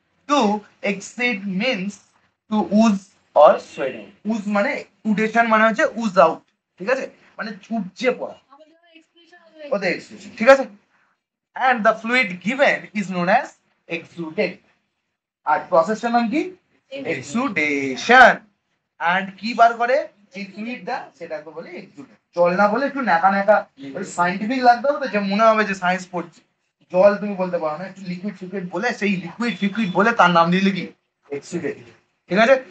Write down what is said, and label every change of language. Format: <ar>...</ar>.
<en>To exceed means to ooze or sweat out.</en> <bn>Ooze মানে exudation মানে হচ্ছে</bn> <en>ooze out,</en> <bn>ঠিক আছে? মানে উপচে পড়া, ওদের exudation, ঠিক আছে?</bn> <en>And the fluid given is known as exudate.</en> <bn>আর প্রসেসটার নাম কি? exudation. And কি বার করে যে ফ্লুইডটা, সেটাকে বলে exudate. জল না বলে একটু ন্যাকা ন্যাকা ওই সাইন্টিফিক লাগতে হবে তো, যে মনে হবে যে সায়েন্স পড়ছি। জল তুমি বলতে পারো না, একটু লিকুইড ফিকুইড বলে, সেই লিকুইড ফিকুইড বলে তার নাম দিলে কি, এক্সুডেট, ঠিক আছে?</bn>